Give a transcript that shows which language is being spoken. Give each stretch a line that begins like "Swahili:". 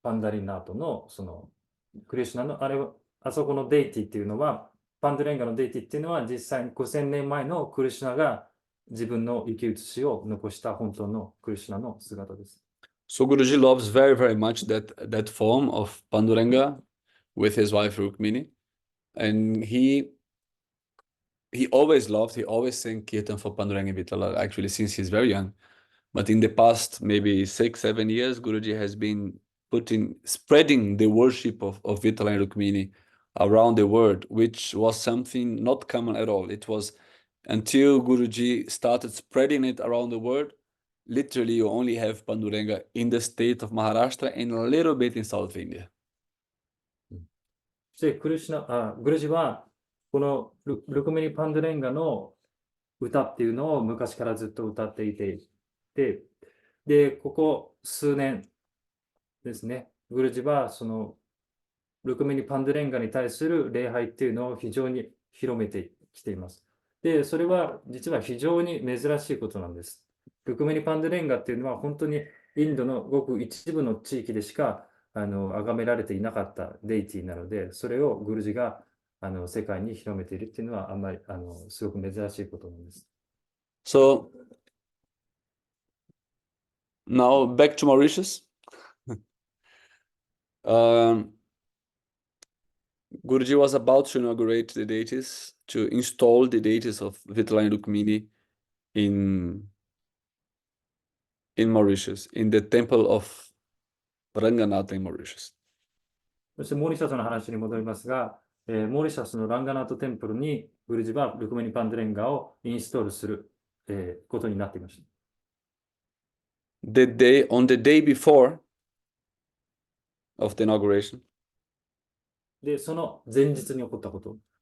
Japanese: リナートのそのクリシュナのあそこのデイティっていうのは、パンドゥレンガのデイティっていうのは実際に5000年前のクリシュナが自分の生き写しを残した本当のクリシュナの姿です。
English: So Guruji loves very, very much that form of Panduranga with his wife Rukmini. And he always sang Kirtan for Panduranga Vitala, actually since he's very young. But in the past, maybe 6-7 years, Guruji has been spreading the worship of Vitala and Rukmini around the world, which was something not common at all. It was until Guruji started spreading it around the world. Literally, you only have Panduranga in the state of Maharashtra and a little bit in South India.
Japanese: そしてグルジはこのルクミニ・パンドゥレンガの歌っていうのを昔からずっと歌っていて、で、ここ数年ですね、グルジはそのルクミニ・パンドゥレンガに対する礼拝っていうのを非常に広めてきています。で、それは実は非常に珍しいことなんです。ルクミニ・パンドゥレンガっていうのは本当にインドのごく一部の地域でしか崇められていなかったデイティなので、それをグルジが世界に広めているっていうのはあんまりすごく珍しいことなんです。
English: So now back to Mauritius. Guruji was about to inaugurate the deities, to install the deities of Vitala and Rukmini in Mauritius, in the temple of Ranganatha in Mauritius.
Japanese: そしてモーリシャスの話に戻りますが、モーリシャスのランガナートテンプルにグルジはルクミニ・パンドゥレンガをインストールする、ことになっていました。
English: On the day before of the inauguration,
Japanese: で、その前日に起こったこと。